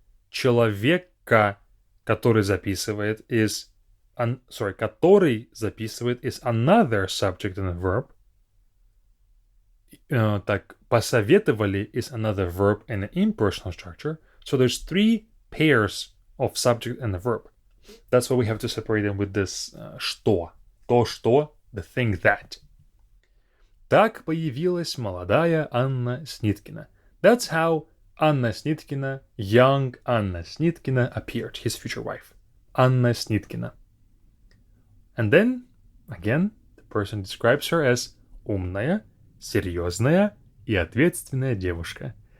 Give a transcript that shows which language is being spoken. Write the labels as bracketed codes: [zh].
[ru] Человека, который записывает, [en] is [ru] который записывает [en] is another subject and a verb. [ru] Так, посоветовали [en] is another verb and an impersonal structure. So there's three pairs of subject and a verb. That's why we have to separate them with this что. То, что, the thing that. [ru] Так появилась молодая Анна Сниткина. [en] That's how Anna Snitkina, young Anna Snitkina, appeared, his future wife. Anna Snitkina. And then, again, the person describes her as [ru] умная, серьезная и ответственная девушка.